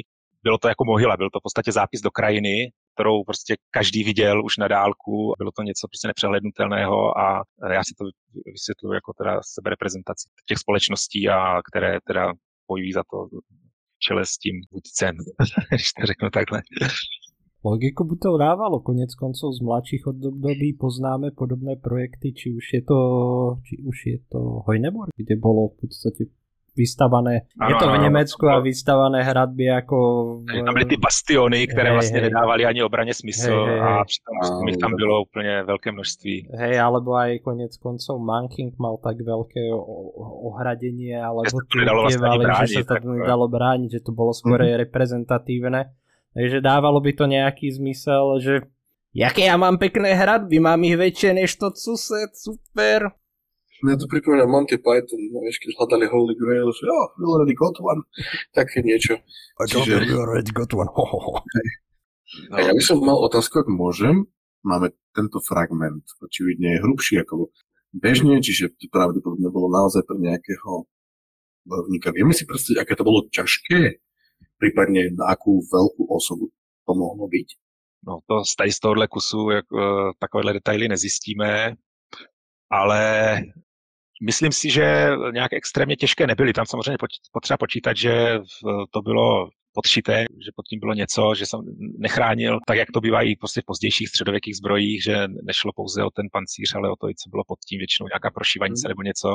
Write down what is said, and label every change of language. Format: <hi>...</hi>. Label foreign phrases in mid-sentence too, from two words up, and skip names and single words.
<cs>Bylo to jako mohyla, byl to v podstatě zápis do krajiny, kterou prostě každý viděl už na dálku. Bylo to něco prostě nepřehlednutelného a já si to vysvětluji jako teda sebereprezentaci těch společností, a které teda bojují za to v čele s tím vůdcem, když to řeknu takhle. Logiku by to dávalo,</cs> <sk>konec koncov z mladších období poznáme podobné projekty, či už je to Hojneborg, kde bolo v podstate vystavané, je to v Nemecku a vystavané hradby ako...</sk> <cs>Tam byly ty bastiony, které vlastně nedávaly ani obraně smysl a přitom jich tam bylo úplně velké množství.</cs> <sk>Hej, alebo aj konec koncov Manking mal tak veľké ohradenie, alebo tievievali, že sa to nedalo brániť, že to bolo skôr reprezentatívne. Takže dávalo by to nejaký zmysel, že jaké ja mám pekné hradby, mám ich väčšie než to sused, super. Mňa to pripomína Monty Python, no vieš, keď hľadali Holy Grail, že</sk> <en>we already got one,</en> <sk>také niečo. Čiže...</sk> <en>We already got one,</en> <sk>A ja by som mal otázku, ak môžem. Máme tento fragment, očividne je hrubší ako bežne, čiže to pravdepodobne bolo naozaj pre nejakého bojovníka. Vieme si predstaviť, aké to bolo ťažké, prípadne na akú veľkú osobu to mohlo byť?</sk> <cs>No to tady z tohohle kusu takovéhle detaily nezjistíme, ale myslím si, že nějak extrémně těžké nebyly. Tam samozřejmě potřeba počítat, že to bylo podšité, že pod tím bylo něco, že jsem nechránil, tak jak to bývá i prostě v pozdějších středověkých zbrojích, že nešlo pouze o ten pancíř, ale o to, co bylo pod tím, většinou nějaká prošívanice nebo něco.</cs>